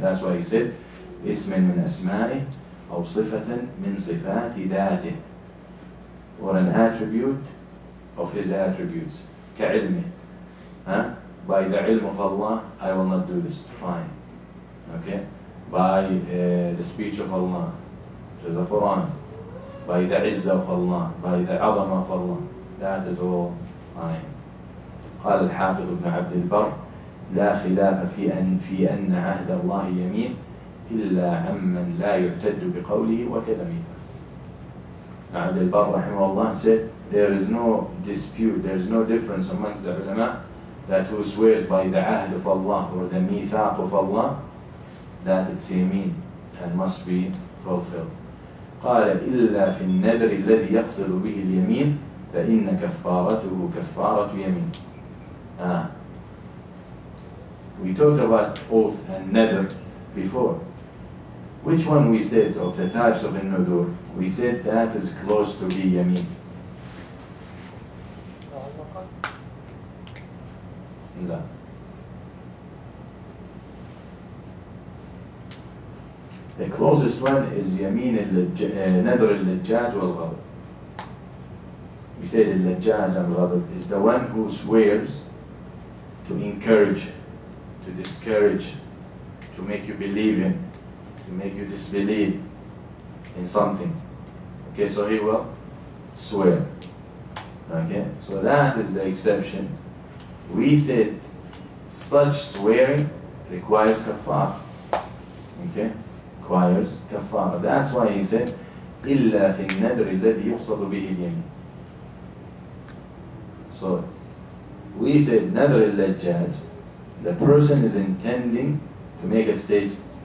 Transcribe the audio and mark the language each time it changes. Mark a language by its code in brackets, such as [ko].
[en] That's why he said, [ar] اسم من أسمائه أو صفة من صفات ذاته, [en] or an attribute of His attributes. [ar] كعلمه. [en] By the ilm of Allah, I will not do this. Fine. Okay? By the speech of Allah, to the Quran, by the izzah of Allah, by the azama of Allah. That is all fine. [ar] قال الحافظ ابن عبد البر: لا خلاف في أن عهد الله يمين إلا عمن لا يعتد بقوله وكلمه. [en] عبد البر رحمه Allah said, there is no dispute, there is no difference amongst the ulama that who swears by the ahd of Allah or the mithaq of Allah, that it's yameen and must be fulfilled. [ar] قال إلا في النذر الذي يقصد به اليمين فإن كفارته كفارة يمين. [en] We talked about oath and nadr before. Which one we said of the types of an-nudur? We said that is close to be yameen. [ar] لا. [en] The closest one is [ar] يمين نذر اللجاج والغضب. [en] We said اللجاج and الغضب is the one who swears to encourage, to discourage, to make you believe in, to make you disbelieve in something. Okay, so he will swear. Okay, so that is the exception. We said such swearing requires kafar. Okay, requires kafar. That's why he said [ar] إلا في النذر الذي يقصد به اليمين. [en] So we said nadr al-lajjaj, the person is intending to make a statement.